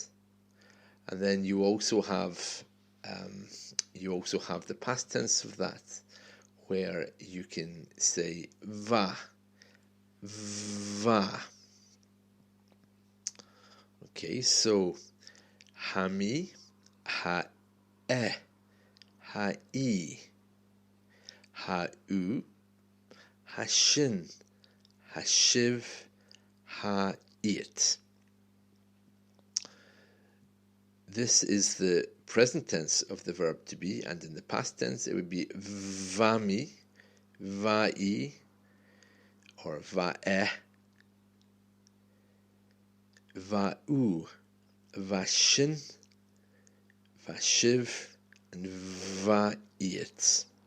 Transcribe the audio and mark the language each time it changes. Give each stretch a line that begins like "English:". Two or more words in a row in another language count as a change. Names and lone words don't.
English: And then you also have the past tense of that, where you can say va, va. Okay, so hami, ha-e, ha-i, ha-u, ha-shin, ha-shiv, ha-it. This is the present tense of the verb to be, and in the past tense it would be vami, vai, or vae, vau, vashin, vashiv, and vaiet.